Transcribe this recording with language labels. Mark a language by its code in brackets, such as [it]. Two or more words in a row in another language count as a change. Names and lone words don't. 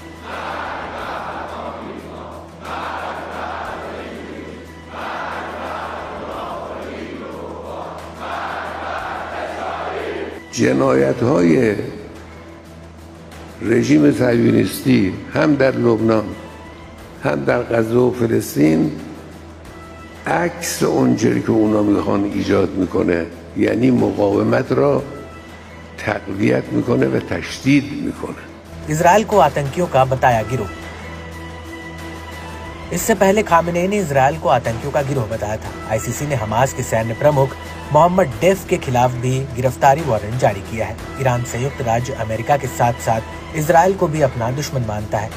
[fa] جنایت‌های رژیم صهیونیستی هم در لبنان هم در غزه و فلسطین عکس اونجوری که اونا میخوان ایجاد میکنه، یعنی مقاومت را تقویت میکنه و تشدید میکنه. [hi] इजरायल को आतंकियों का बताया गिरोह। इससे पहले खामेनेई ने इजरायल को आतंकियों का गिरोह बताया था। आईसीसी ने हमास के सैन्य प्रमुख मोहम्मद डेफ के खिलाफ भी गिरफ्तारी वारंट जारी किया है। ईरान संयुक्त राज्य अमेरिका के साथ साथ इजरायल को भी अपना दुश्मन मानता है।